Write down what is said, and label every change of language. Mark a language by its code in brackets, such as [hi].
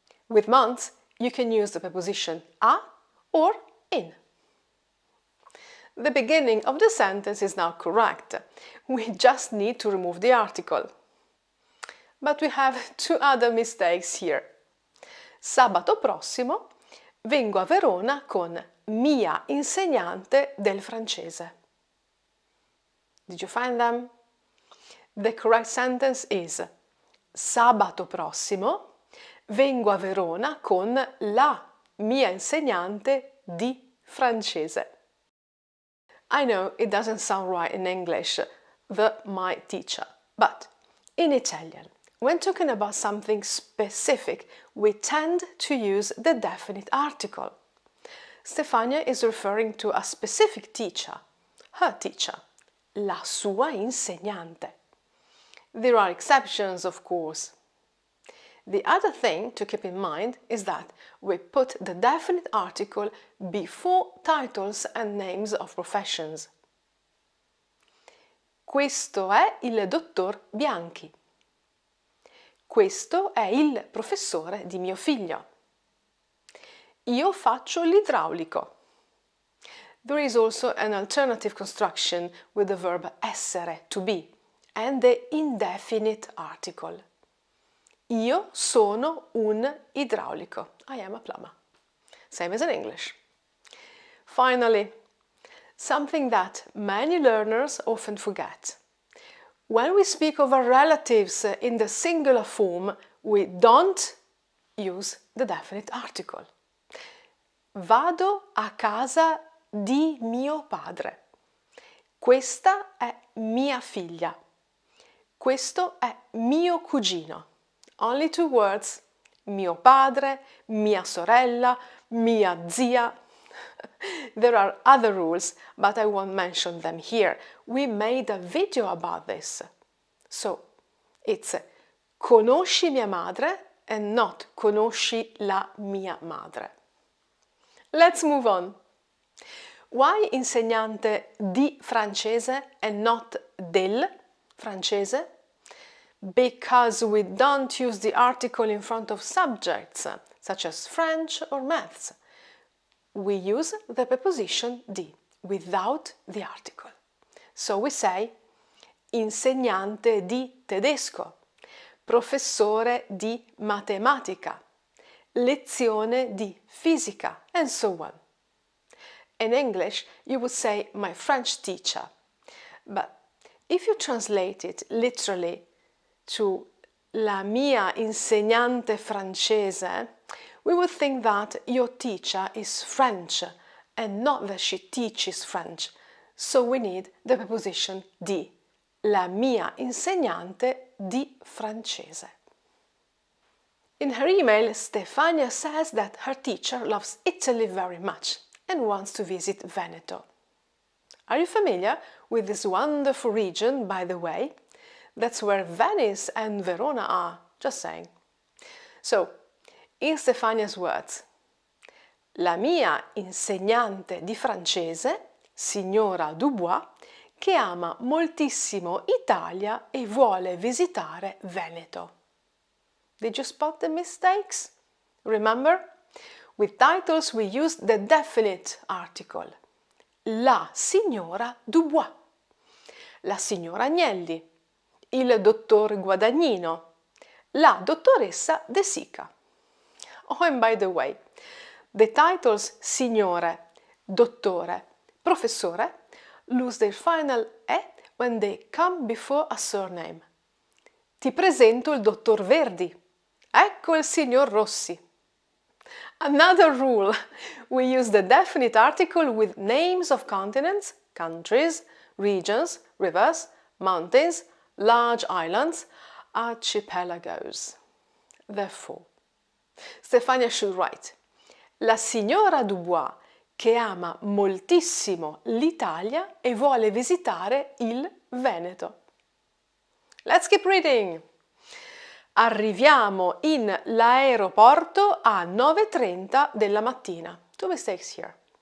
[en] With months, you can use the preposition a or in. The beginning of the sentence is now correct. We just need to remove the article. But we have two other mistakes here. [it] Sabato prossimo vengo a Verona con mia insegnante del francese. [en] Did you find them? The correct sentence is: [it] sabato prossimo vengo a Verona con la mia insegnante di francese. [en] I know it doesn't sound right in English, my teacher, but in Italian, when talking about something specific, we tend to use the definite article. Stefania is referring to a specific teacher, her teacher, la sua insegnante. There are exceptions, of course. The other thing to keep in mind is that we put the definite article before titles and names of professions. [it] Questo è il dottor Bianchi. Questo è il professore di mio figlio. Io faccio l'idraulico. [en] There is also an alternative construction with the verb essere, to be, and the indefinite article. [it] Io sono un idraulico. [en] I am a plumber. Same as in English. Finally, something that many learners often forget. When we speak of our relatives in the singular form, we don't use the definite article. [it] Vado a casa di mio padre. Questa è mia figlia. Questo è mio cugino. [en] Only 2 words. [it] Mio padre, mia sorella, mia zia. [en] There are other rules, but I won't mention them here. We made a video about this. So, it's [it] conosci mia madre [en] and not [it] conosci la mia madre. [en] Let's move on. Why [it] insegnante di francese [en] and not del francese? Because we don't use the article in front of subjects, such as French or maths. We use the preposition di, without the article. So we say [it] insegnante di tedesco, professore di matematica, lezione di fisica, [en] and so on. In English, you would say my French teacher, but if you translate it literally to [it] la mia insegnante francese, [en] we would think that your teacher is French and not that she teaches French. So we need the preposition di, [it] la mia insegnante di francese. [en] In her email, Stefania says that her teacher loves Italy very much and wants to visit Veneto. Are you familiar with this wonderful region, by the way? That's where Venice and Verona are, just saying. So, in Stefania's words, [it] la mia insegnante di francese, signora Dubois, che ama moltissimo Italia e vuole visitare Veneto. [en] Did you spot the mistakes? Remember? With titles we used the definite article. [it] La signora Dubois, la signora Agnelli, il dottor Guadagnino, la dottoressa De Sica. [en] Oh, and by the way, the titles signore, dottore, professore lose their final E when they come before a surname. [it] Ti presento il dottor Verdi. Ecco il signor Rossi. [en] Another rule, we use the definite article with names of continents, countries, regions, rivers, mountains, large islands, archipelagos. Therefore, Stefania should write, [it] la signora Dubois che ama moltissimo l'Italia e vuole visitare il Veneto. [en] Let's keep reading. [it] Arriviamo in l'aeroporto a 9:30 della mattina. [en] 2 mistakes here.